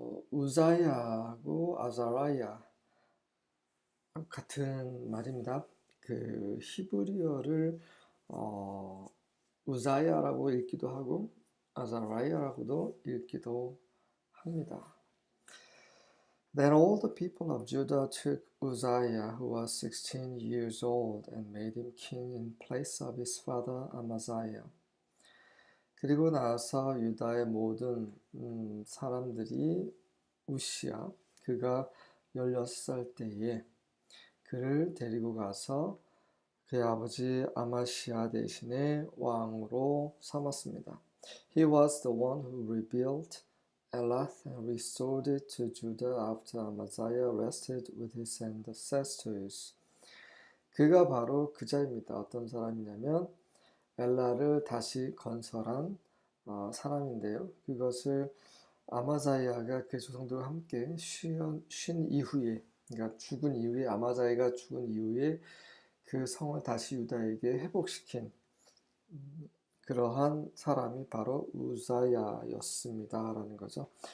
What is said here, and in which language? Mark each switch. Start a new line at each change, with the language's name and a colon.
Korean: 우자이아하고 아자라이아 같은 말입니다. 그 히브리어를 우자야라고 읽기도 하고 아자라이아라고도 읽기도 합니다.
English: Then all the people of Judah took Uzziah, who was 16 years old, and made him king in place of his father Amaziah.
Korean: 그리고 나서 유다의 모든 사람들이 우시야, 그가 16살 때에 그를 데리고 가서 그의 아버지 아마시아 대신에 왕으로 삼았습니다.
English: He was the one who rebuilt Elath and restored it to Judah after Amaziah rested with his ancestors.
Korean: 그가 바로 그자입니다. 어떤 사람이냐면 엘라를 다시 건설한 사람인데요. 그것을 아마자이아가 그 조상들과 함께 쉰 이후에, 그러니까 죽은 이후에, 아마자이가 죽은 이후에 그 성을 다시 유다에게 회복시킨 그러한 사람이 바로 우자야였습니다라는 거죠.